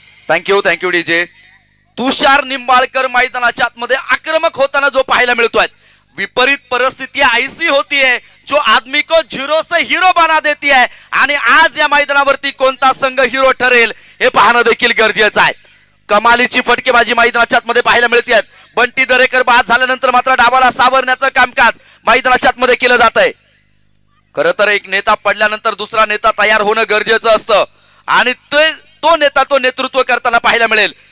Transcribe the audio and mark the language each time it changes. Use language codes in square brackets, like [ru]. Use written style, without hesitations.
[mr] Thank you DJ. तुषार निंबाळकर मैदानाच्या आतमध्ये आक्रमक होताना जो पाहायला मिळतोय. [hi] विपरीत परिस्थिती ऐसी होतीये जो आदमी को झिरो से हीरो बना देती है. [mr] आणि आज या मैदानावरती कोणता संघ हीरो ठरेल हे पाहणं देखील गरजेचं आहे. कमालीची फटकेबाजी मैदानाच्या आतमध्ये पाहायला मिळते. बंटी दरेकर बाद झाल्यानंतर मात्र डावाला सावरण्याचं कामकाज मैदानाच्या आतमध्ये केलं जात आहे. खरं तर एक नेता पडल्यानंतर दुसरा नेता तयार होणं गरजेचं असतं आणि तो नेतृत्व करताना पाहायला मिळेल.